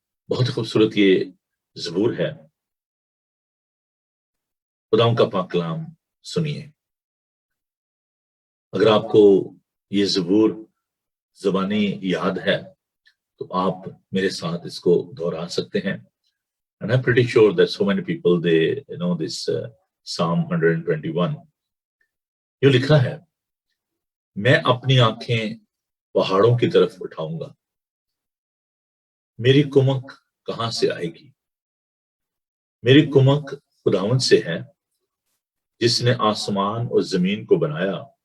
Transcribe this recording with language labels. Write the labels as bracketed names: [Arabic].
[Hindi] बहुत खूबसूरत ये ज़बूर है। खुदावन का पाक कलाम सुनिए। अगर आपको ये ज़बूर ज़बानी याद है तो आप मेरे साथ इसको दोहरा सकते हैं। [English] And I'm pretty sure that so many people they know this Psalm 121. [Hindi] यूं लिखा है, मैं अपनी आंखें पहाड़ों की तरफ उठाऊंगा, मेरी कुमक कहां से आएगी? मेरी कुमक खुदावन से है जिसने आसमान और जमीन को बनाया।